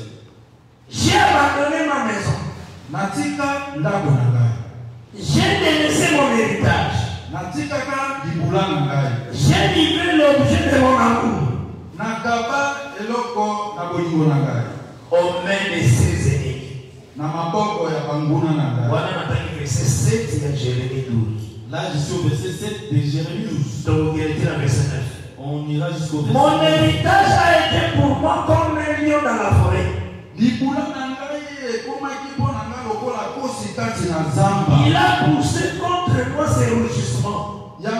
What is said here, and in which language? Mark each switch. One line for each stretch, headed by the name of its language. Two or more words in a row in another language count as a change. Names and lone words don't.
French: J'ai abandonné ma maison.
Lingala: Natika ndabonanga.
French: J'ai délaissé mon héritage.
Lingala: Natika ka dibulanga.
French: J'ai livré l'objet de mon amour.
Lingala: Nakaba eloko naboyibonanga.
French: Aux mains de ses ennemis.
Lingala: Namaboko ya banguna nanga.
French: Voilà maintenant verset 7 de Jérémie 12. Là je suis au verset 7 de Jérémie 12. Donc il était dans verset 9. On ira jusqu'au verset 9. Mon héritage a été pour moi comme un lion dans la forêt. Il a poussé contre moi ses rugissements.